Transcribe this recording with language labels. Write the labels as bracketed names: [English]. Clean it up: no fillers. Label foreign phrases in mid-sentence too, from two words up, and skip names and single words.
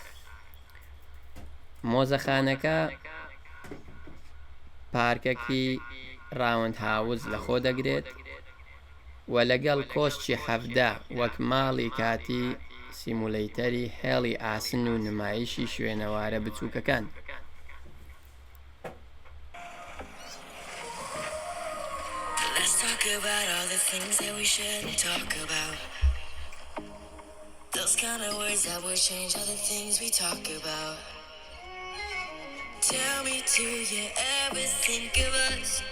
[Central Kurdish] مۆزەخانەکە پارکێکی ڕاوند هاوز لە خۆ دەگرێت و لەگەڵ کۆشتی 17 وەک ماڵی کاتی سیمولەیتەری هێڵی ئاسن و نمایشی شوێنەوارە بچووکەکان [English] About all the things that we shouldn't talk about. Those kind of words that will change all the things we talk about. Tell me, do you ever think of us?